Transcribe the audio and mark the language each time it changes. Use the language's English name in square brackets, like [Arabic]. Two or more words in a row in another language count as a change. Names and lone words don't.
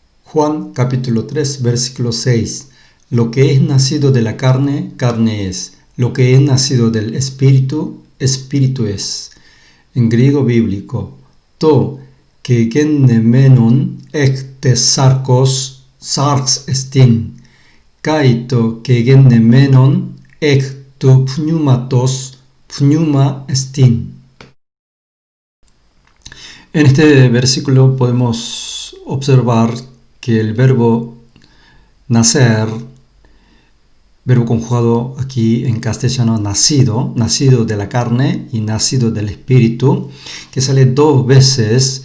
[Spanish] Juan capítulo 3, versículo 6. Lo que es nacido de la carne, carne es. Lo que es nacido del espíritu, espíritu es. En griego bíblico, [Greek] τὸ γεγεννημένον ἐκ τῆς σαρκὸς σάρξ ἐστιν. καὶ τὸ γεγεννημένον ἐκ τοῦ πνεύματος πνεῦμά ἐστιν. [Spanish] En este versículo podemos observar que el verbo nacer, verbo conjugado aquí en castellano nacido, nacido de la carne y nacido del espíritu, que sale dos veces.